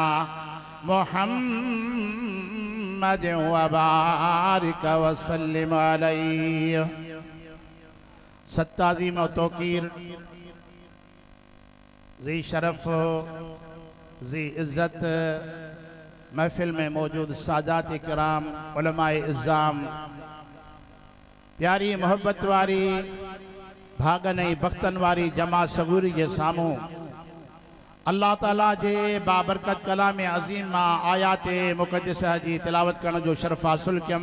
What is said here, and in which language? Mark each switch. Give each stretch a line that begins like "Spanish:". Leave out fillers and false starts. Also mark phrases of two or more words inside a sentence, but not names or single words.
Arabic: محمد وبارك وسلم عليه
Sindhi: सत्ताज़ीम व तौक़ीर ज़ी शरफ़ ज़ी इज़्ज़त महफिल में मौजूद सादात इकराम उलमाए इज़्ज़ाम प्यारी मोहब्बत वारी भागन बख्तन वारी जमा सबूरी के सामूं अल्लाह ताला जे बाबरकत कलाम अज़ीम मां आयात मुक़द्दसा जी तिलावत करण जो शर्फ़ हासिल कयम।